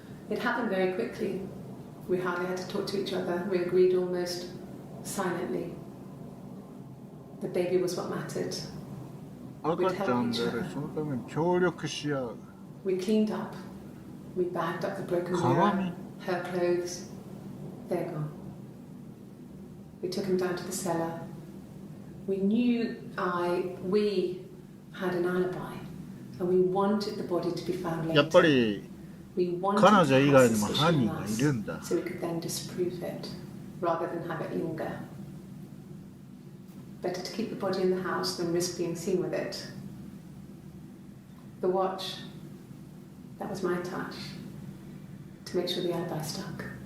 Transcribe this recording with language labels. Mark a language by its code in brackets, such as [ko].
[en] It happened very quickly. We hardly had to talk to each other. We agreed almost silently. The baby was what mattered. [ja] 赤ちゃんである、そのために協力し合う。 [en] We cleaned up. We bagged up the broken mirror, her clothes. They're gone. We took him down to the cellar. We knew we had an alibi, and we wanted the body to be found later. [ja] やっぱり彼女以外にも犯人がいるんだ。 [en] So we could then disprove it, rather than have it linger. Better to keep the body in the house than risk being seen with it. The watch, that was my touch, to make sure the alibi stuck.